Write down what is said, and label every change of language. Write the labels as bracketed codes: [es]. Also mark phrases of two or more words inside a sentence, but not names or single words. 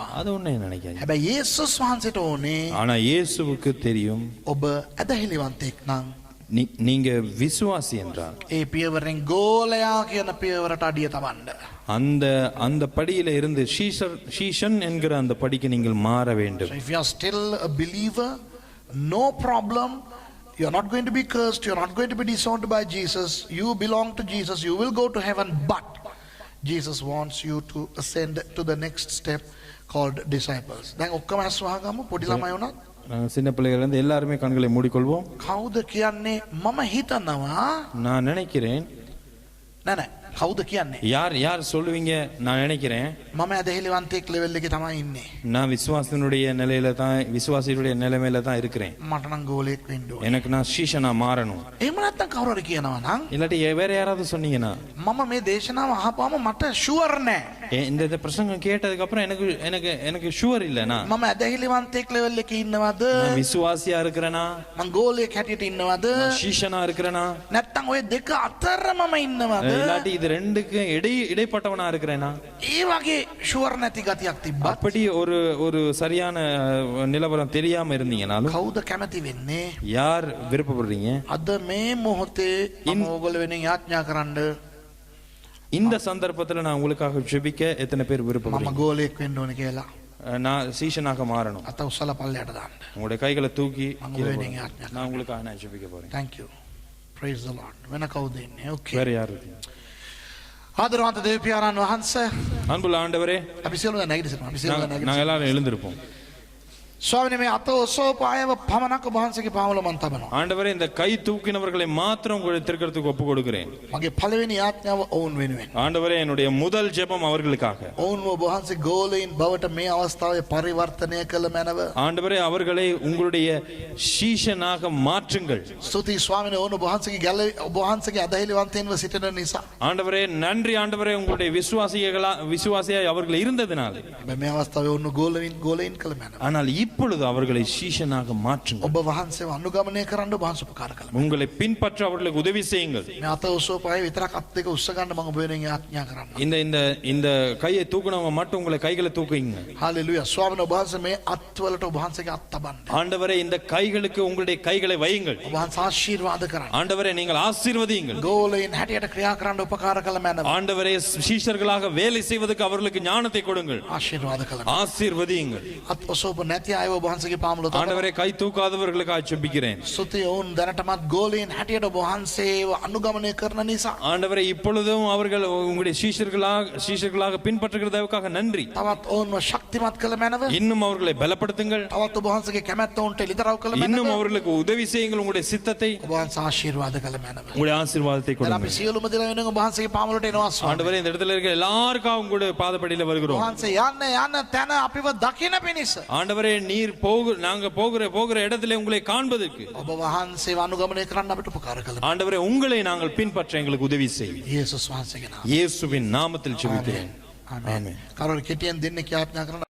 [ta] அது ஒண்ணே நினைக்காதீங்க. [si] හැබැයි යේසුස් වහන්සේට ඕනේ [ta] ஆனா இயேசுவுக்கு தெரியும் [si] ඔබ ඇදහිලිවන්තයෙක් නම් [ta] நீங்க விசுவாசி என்றால் [si] ඒ පියවරෙන් ගෝලයා කියන පියවරට අඩිය තබන්න. [ta] அந்த அந்த படியில இருந்து சீஷன் என்கிற அந்த படிக்கு நீங்கள் மாற வேண்டும். [en] So if you are still a believer, no problem. You are not going to be cursed. You are not going to be disowned by Jesus. You belong to Jesus. You will go to heaven. But Jesus wants you to ascend to the next step called disciples. [si] දැන් ඔක්කොම ඇස් වහගමු පොඩි ළමයි වුණත්. [ta] நாங்கள் சின்ன பிள்ளைகள் இருந்து எல்லாருமே கண்களை மூடிக்கொள்வோம். [si] කවුද කියන්නේ මම හිතනවා [ta] நான் நினைக்கிறேன். [si] නෑ නෑ කවුද කියන්නේ [ta] யார் யார் சொல்லுவீங்க? நான் நினைக்கிறேன் [si] මම ඇදහිලිවන්තයෙක් ලෙවල් එකේ තමයි ඉන්නේ. [ta] நான் விசுவாசனுடைய நிலையில தான், விசுவாசியுடைய நிலைமையில தான் இருக்கிறேன். [si] මට නම් ගෝලයෙක් වෙන්න ඕනේ. [ta] எனக்கு நான் சீஷனா மாறணும். [si] එහෙම නැත්නම් කවුරු හරි කියනවා නම් [ta] இல்லாட்டி வேற யாராவது சொன்னீங்கன்னா [si] මම මේ දේශනාව අහපුවම මට ෂුවර් නෑ. [ta] இந்த பிரசங்கம் கேட்டதுக்கு அப்புறம் எனக்கு எனக்கு எனக்கு ஷுவர் இல்லைனா [si] මම ඇදහිලිවන්තයෙක් ලෙවල් එකේ ඉන්නවද? [ta] நான் விசுவாசியா இருக்கிறேனா? [si] මං ගෝලයෙක් හැටියට ඉන්නවද? [ta] நான் சீஷனா இருக்கிறேனா? [si] නැත්නම් ඔය දෙක අතර මම ඉන්නවද? [ta] இல்லாட்டி இது ரெண்டுக்கு இடைப்பட்டவனா இருக்கிறேனா? [si] ඒ වගේ ෂුවර් නැති ගතියක් තිබ්බත් [ta] அப்படி ஒரு ஒரு சரியான நிலவரம் தெரியாம இருந்தீங்கனாலும் [si] කවුද කැමති වෙන්නේ? [ta] யார் விருப்பப்படுறீங்க [si] අද මේ මොහොතේ මම ඕගොල්ලෝ වෙනින් යාඥා කරන්න [ta] இந்த சந்தர்ப்பத்துல நான் உங்களுக்காக ஜெபிக்க எத்தனை பேர் [si] මම [ta] விருப்பப்படுறீங்க? [si] ගෝලයෙක් වෙන්න ඕනේ කියලා [ta] நான் சீஷனாக மாறணும். [si] අත උස්සලා පල්ලයට දාන්න. [ta] உங்களுடைய கைகளை தூக்கி [si] මම [ta] கீழே [si] වෙනින් [ta] போடுங்க. [si] යාඥා [ta] நான் உங்களுக்காக நான் ஜெபிக்க போறேன். [en] Thank you. Praise the Lord. [si] වෙන කවුද ඉන්නේ? Okay. [ta] வேற யார் இருக்கீங்க? [si] ආදරවන්ත දේවපියාණන් වහන්සේ [ta] அன்புள்ள ஆண்டவரே, [si] අපි සියලුම නැගිට සිටිනවා. අපි සියලුම නැගිට [ta] நாங்க எல்லாரும் எழுந்திருப்போம். [si] ස්වාමීනි මේ අත ඔසවපු අයව පමණක් ඔබ වහන්සේගේ පාවල මන් තබනවා. [ta] ஆண்டவரே இந்த கை தூக்கினவர்களை மாத்திரம் உங்களுடைய திருக்கரத்துக்கு ஒப்பு கொடுக்கிறேன். [si] මගේ පළවෙනි යාඥාව ඔවුන් වෙනුවෙන්. [ta] ஆண்டவரே என்னுடைய முதல் ஜெபம் அவர்களுக்காக. [si] ඔවුන් ඔබ වහන්සේ ගෝලයින් බවට මේ අවස්ථාවේ පරිවර්තනය කළ මැනව. [ta] ஆண்டவரே அவர்களை உங்களுடைய சீஷனாக மாற்றுங்கள். [si] ස්තුතියි ස්වාමීනි ඔවුන් ඔබ වහන්සේගේ ගැල ඔබ වහන්සේගේ අදහිලිවන්තයින්ව සිටින නිසා. [ta] ஆண்டவரே நன்றி ஆண்டவரே உங்களுடைய விசுவாசியாய் அவர்கள் இருந்ததினால். [si] මේ අවස්ථාවේ ඔවුන් ගෝලයින් කළ මැනව. [ta] ஆனால் இப்பொழுது அவர்களை சீஷனாக மாற்றுங்கள். [si] ඔබ වහන්සේව අනුගමනය කරන්න ඔබ වහන්සේ උපකාර කළා. [ta] உங்களை பின்பற்ற அவர்களுக்கு உதவி செய்யுங்கள். [si] මේ අත ඔසවපු අය විතරක් අත් දෙක උස්ස ගන්න මම ඔබ වෙනුවෙන් යාඥා කරන්න. [ta] இந்த இந்த இந்த கையை தூக்குனவங்க மட்டும் உங்களை கைகளை தூக்குங்க. [si] හalleluya. ස්වාමීනි ඔබ වහන්සේ මේ අත්වලට ඔබ වහන්සේගේ අත් තබන්න. [ta] ஆண்டவரே இந்த கைகளுக்கு உங்களுடைய கைகளை வையுங்கள். [si] ඔබ වහන්සේ ආශිර්වාද කරන්න. [ta] ஆண்டவரே நீங்கள் ஆசீர்வதியுங்கள். [si] ගෝලයින් හැටියට ක්‍රියා කරන්න උපකාර කළ මැනව. [ta] ஆண்டவரே சீஷர்களாக வேலை செய்வதற்கு அவர்களுக்கு ஞானத்தை கொடுங்கள். [si] ආශිර්වාද කළා. [ta] ஆசீர்வதியுங்கள். [si] අත් ඔසවපු නැති අයව ඔබ වහන්සේගේ පාමුල තබන්න. [ta] ஆண்டவரே கை தூக்காதவர்களுக்காக ஜெபிக்கிறேன். [si] ස්තුතියි ඔවුන් දැනටමත් ගෝලයින් හැටියට ඔබ වහන්සේව අනුගමනය කරන නිසා. [ta] ஆண்டவரே இப்பொழுதும் அவர்கள் உங்களுடைய சீஷர்களாக பின்பற்றுகிறதற்காக நன்றி. [si] තවත් ඔවුන්ව ශක්තිමත් කළ මැනව. [ta] இன்னும் அவர்களை பலப்படுத்துங்கள். [si] තවත් ඔබ වහන්සේගේ කැමැත්ත ඔවුන්ට එළිදරව් කළ මැනව. [ta] இன்னும் அவர்களுக்கு உதவி செய்யுங்கள். உங்களுடைய சித்தத்தை [si] ඔබ වහන්සේ ආශිර්වාද කළ මැනව. [ta] உங்களுடைய ஆசீர்வாதத்தை [si] දැන් අපි [ta] கொடுங்கள். [si] සියලුම දෙනා වෙනුවෙන් ඔබ වහන්සේගේ පාමුලට එනවා ස්වාමී. [ta] ஆண்டவரே இந்த இடத்துல இருக்கிற எல்லாருக்கும் உங்களுடைய பாதப்படியில [si] ඔබ [ta] வருகிறோம். [si] වහන්සේ යන්න තැන අපිව දකින පිණිස. [ta] ஆண்டவரே நீர் நாங்க போகிற இடத்துல உங்களை காண்பதற்கு [si] ඔබ වහන්සේව අනුගමනය කරන්න අපිට උපකාර කළ. [ta] ஆண்டவரே உங்களை நாங்கள் பின்பற்ற எங்களுக்கு உதவி செய்யும். [si] යේසුස් වහන්සේගේ නාමයෙන්. [ta] இயேசுவின் நாமத்தில் ஜெபிக்கிறேன். [si] ආමේන්. කරුණ කෙටියෙන් දෙන්න කියාඥා කරන